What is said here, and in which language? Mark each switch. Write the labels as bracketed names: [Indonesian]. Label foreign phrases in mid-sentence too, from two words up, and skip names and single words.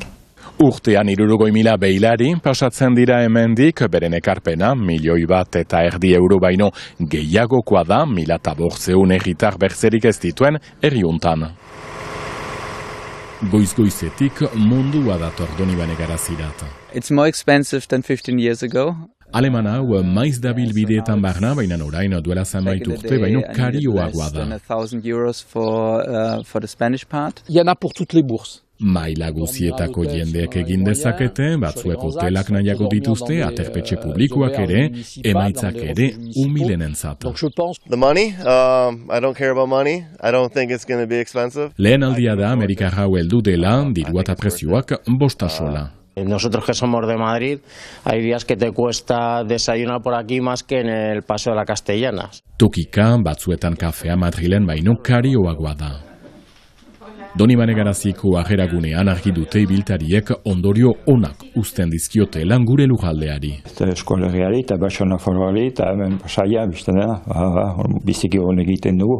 [Basque] Urtean 60.000 beilari pasatzen dira hemendik, beren ekarpena 1,1 euro baino gehiagokoa da 1.400 herritar berzerik ez dituen herriuntan. Goiz-goizetik mundua dator Donibane Garazirat. [English] It's more expensive than 15 years ago. [Basque] Aleman hau maiz dabil bideetan barna, baina orain duela zenbait urte, baino karioagoa da. [English] 1,000 euros for the Spanish part. [French] Il y en a pour toutes les bourses. [Basque] Maila guzietako jendeek egin dezakete, batzuek hotelak nahiago dituzte, aterpetxe publikoak ere, emaitzak ere umilenentzat. [English] The money, I don't care about money. I don't think it's going to be expensive. [Basque] Lehen aldia da Amerikarra hau heldu dela, dirua eta prezioak bostasola. [Spanish] Nosotros que somos de Madrid, hay días que te cuesta desayunar por aquí más que en el Paseo de la Castellanas. [Basque] Tokika, batzuetan kafea Madrilen baino karioagoa da. Donibane Garaziko ageragunean argi dute ibiltariek ondorio onak uzten dizkiote lan gure lujaldeari. Eskolegiari eta Baixo Nafarroari eta hemen pasaia bizten dena, biziki hon egiten dugu.